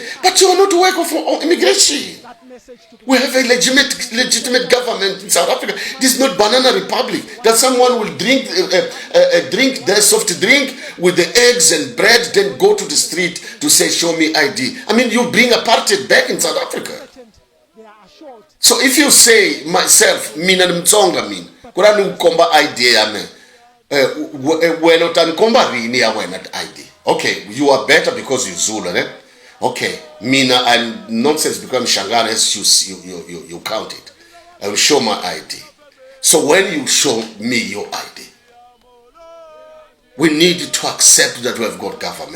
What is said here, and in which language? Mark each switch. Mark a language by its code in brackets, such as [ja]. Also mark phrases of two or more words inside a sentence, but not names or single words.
[en] But you are not working for immigration. We have a legitimate government in South Africa. This is not banana republic that someone will drink their soft drink with the eggs and bread, then go to the street to say, show me ID. I mean, you bring apartheid back in South Africa. So if you say myself, [ts] mina mtsonga mina, kurani ukomba ID yame, when utankomba rini ya wena ID. [en] Okay, you are better because you Zulu, eh? Okay, mina I'm nonsense because I'm Shangana as you count it. I will show my ID. So when you show me your ID, we need to accept that we have got government.